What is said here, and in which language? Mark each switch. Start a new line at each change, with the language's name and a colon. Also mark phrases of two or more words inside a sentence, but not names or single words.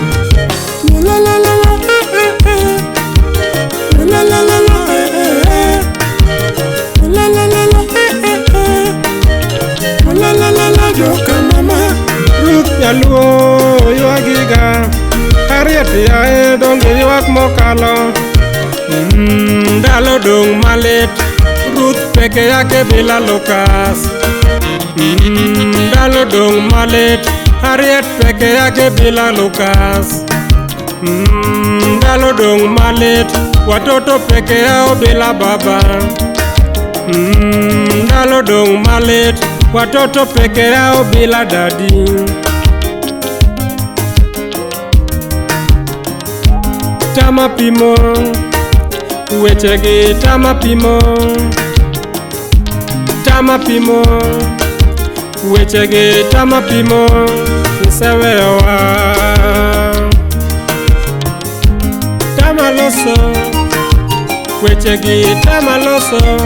Luo (Kenya and Tanzania): La la la la, la la la la, la la la la, la la la la, joka mama. Ruth Nyaluo yuagiga, Harriet yae donge yuak mokalo. Ndalo dong malit, Ruth
Swahili: peke yake bila Lukas.
Luo (Kenya and Tanzania): Ndalo dong malit,
Swahili: Harriet peke yake bila Lukas.
Luo (Kenya and Tanzania): Ndalo dong malit,
Swahili: watoto peke yao bila baba.
Luo (Kenya and Tanzania): Ndalo dong malit,
Swahili: watoto peke yao bila dadi.
Luo (Kenya and Tanzania): Tama pimo, wechegi tama pimo. Tama pimo, wechegi tama pimo. Nisewewa tama loso, wechegi tama loso.